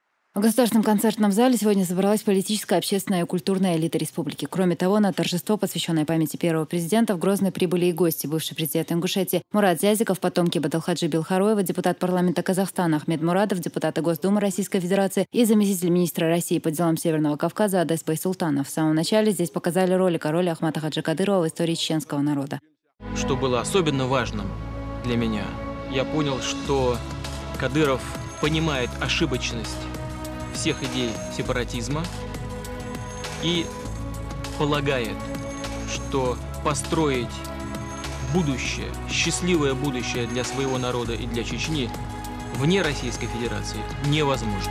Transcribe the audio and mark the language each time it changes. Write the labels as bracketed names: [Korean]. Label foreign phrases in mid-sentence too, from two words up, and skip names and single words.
[Russian] В Государственном концертном зале сегодня собралась политическая, общественная и культурная элита республики. Кроме того, на торжество, посвященное памяти первого президента, в Грозный прибыли и гости: бывший президент Ингушетии Мурат Зязиков, потомки Бадалхаджи Билхароева, депутат парламента Казахстана Ахмед Мурадов, депутаты Госдумы Российской Федерации и заместитель министра России по делам Северного Кавказа Адес Байсултанов. В самом начале здесь показали ролик о роли Ахмата Хаджи Кадырова в истории чеченского народа. Что было особенно важным для меня, я понял, что Кадыров понимает ошибочность всех идей сепаратизма и полагает, что построить будущее, счастливое будущее для своего народа и для Чечни вне Российской Федерации невозможно.